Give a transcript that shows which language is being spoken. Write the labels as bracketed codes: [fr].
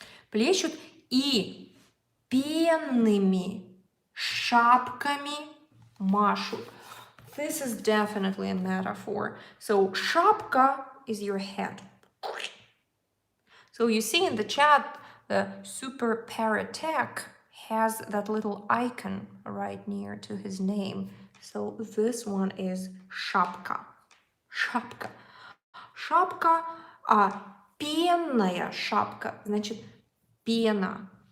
[ru] Плещут и пенными шапками машут. [en] This is definitely a metaphor. So шапка is your head. So you see in the chat, the Super Parrot Tech has that little icon right near to his name. So this one is шапка. [ru] Шапка. Шапка, пенная шапка, значит, пена.